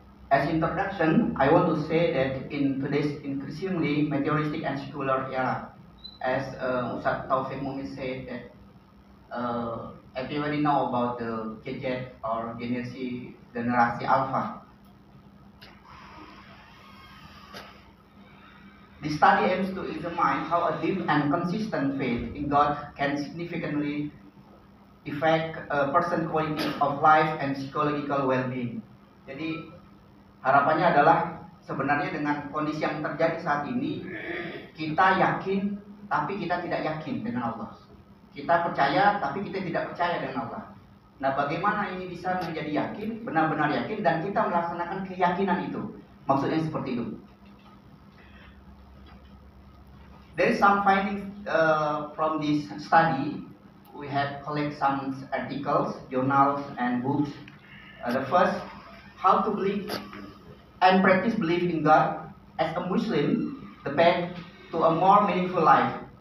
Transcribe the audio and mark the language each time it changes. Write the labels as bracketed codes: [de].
[en] As introduction, I want to say that in today's increasingly materialistic and secular era, as Ustaz Taufik Mumin said that everybody know about the gadget or [id] generasi alpha. [en] The study aims to examine how a deep and consistent faith in God can significantly affect a person's quality of life and psychological well-being. [id] Jadi harapannya adalah sebenarnya dengan kondisi yang terjadi saat ini, kita yakin tapi kita tidak yakin dengan Allah. Kita percaya tapi kita tidak percaya dengan Allah. Nah, bagaimana ini bisa menjadi yakin, benar-benar yakin, dan kita melaksanakan keyakinan itu? Maksudnya seperti itu. [en] There is some findings from this study. We have collect some articles, journals, and books. The first, how to believe and practice belief in God as a Muslim, the path to a more meaningful life.